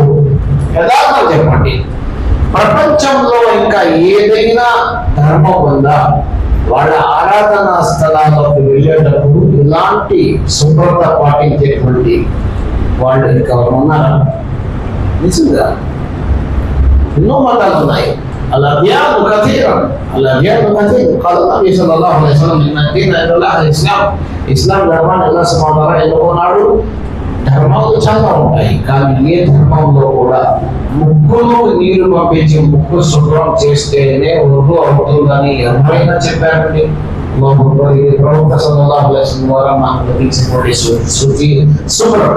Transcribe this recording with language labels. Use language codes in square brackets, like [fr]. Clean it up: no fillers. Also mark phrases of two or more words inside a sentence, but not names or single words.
[te] యథార్థం చెప్పండి, ప్రపంచంలో ఇంకా ఏదైనా ధర్మం ఉందా? వాళ్ళ ఆరాధనా స్థలాలకు వెళ్ళేటప్పుడు ఇలాంటి శుభ్రత పాటించేటువంటి వాళ్ళు ఇంకా ఉన్నారా? నిజంగా ఎన్నో మతాలు ఉన్నాయి. [ar] الأديان كثيرة قال النبي صلى الله عليه وسلم ان الدين عند الله الاسلام. [te] ఇస్లాం ధర్మాన్ని [ar] الله سبحانه وتعالى [te] ఎన్నుకున్నాడు. ధర్మాలు చాలా ఉంటాయి, కానీ ఏ ధర్మంలో కూడా ముక్కులో నీరు పంపించి ముక్కు శుభ్రం చేస్తేనే వృద్ధు అవుతుందని ఎవరైనా చెప్పారండి? ప్రవక్త [ar] صلى الله عليه وسلم [te] ద్వారా మనకు లభించినటువంటి శుభ్రత.